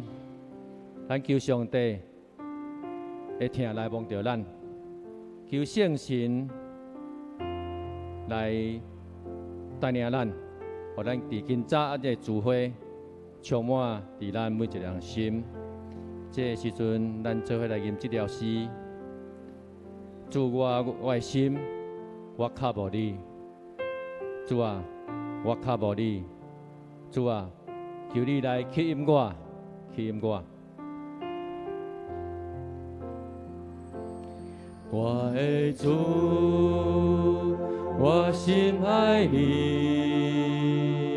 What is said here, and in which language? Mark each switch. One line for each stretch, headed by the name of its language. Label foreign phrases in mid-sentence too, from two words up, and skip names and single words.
Min Nan Chinese: 咱求上帝的疼来帮着咱，求圣神来带领咱，互咱伫今早这聚会充满伫咱每一个心。这个时阵，咱做伙来吟这条诗。主我的心，我靠无你。主啊，我靠无你。主啊，求你来吸引我，吸引我。我的主，我心爱你。